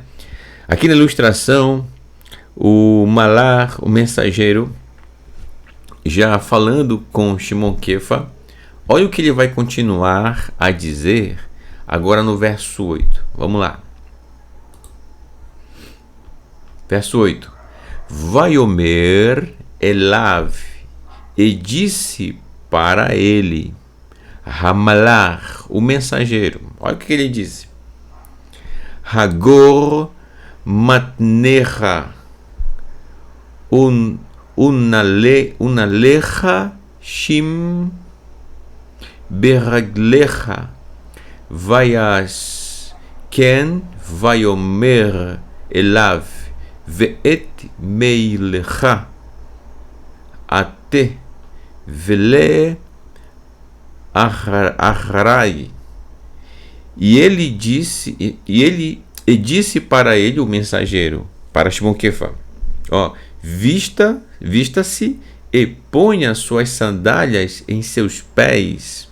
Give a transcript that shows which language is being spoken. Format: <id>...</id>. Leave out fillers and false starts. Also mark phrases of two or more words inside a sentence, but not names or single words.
<pt>Aqui na ilustração, o Malar, o mensageiro, já falando com Shimon Kefa, olha o que ele vai continuar a dizer agora no verso 8. Vamos lá. Verso 8.</pt> <he>ויאמר אליו,</he> <pt>e disse para ele, Hamalar, o mensageiro. Olha o que ele disse.</pt> <he>חגור מתניך ונעליך שים ברגליך ויעש כן ויאמר אליו ואת מעילך עטה ולך אחרי.</he> <pt>E ele disse para ele, o mensageiro, para Shimon Kefa, vista-se e ponha suas sandálias em seus pés.</pt>